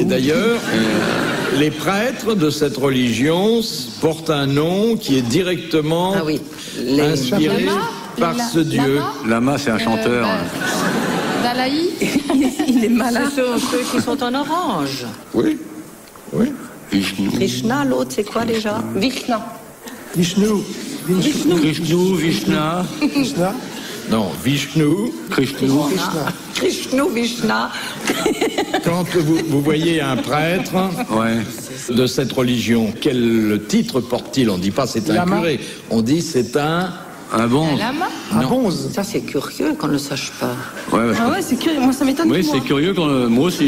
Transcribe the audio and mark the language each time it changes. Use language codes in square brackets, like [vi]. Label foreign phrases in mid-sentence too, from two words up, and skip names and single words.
[fr] Et d'ailleurs, les prêtres de cette religion portent un nom qui est directement inspiré Lama par ce dieu. Lama, c'est un chanteur. Dalaï. Il est malin. Ce sont ceux qui sont en orange. Oui. Oui. Krishna, l'autre, c'est quoi déjà? Vishna. Vishnu. Krishna, Vishna. Krishna. Non, Vishnu. Krishna, Vishna. Quand vous voyez un prêtre de cette religion, quel titre porte-t-il? On ne dit pas c'est un Lama. curé, on dit c'est un Un lama. Un bonze. Ça, c'est curieux qu'on ne le sache pas. Ouais. Ah ouais, c'est curieux. Moi, ça m'étonne. Oui, moi. c'est curieux quand moi aussi.